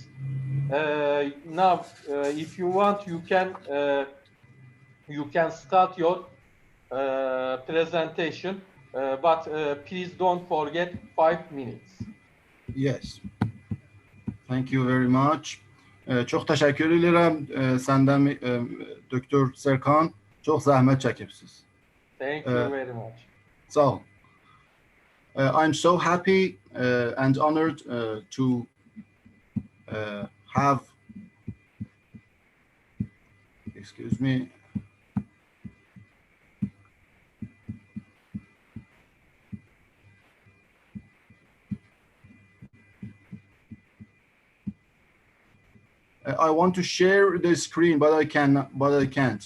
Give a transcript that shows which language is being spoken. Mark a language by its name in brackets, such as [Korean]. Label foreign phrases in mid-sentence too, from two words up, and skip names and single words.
[English] Now, if you want, you can start your presentation, but please don't forget 5 minutes. Yes. Thank you very much. [Azerbaijani] Çox təşəkkür edirəm səndən Dr. Serkan. Çox zəhmət çəkibsiz. [English] Thank you very much. [Azerbaijani] Sağ ol. [English] I'm so happy and honored to have, excuse me, I want to share the screen, but I can't.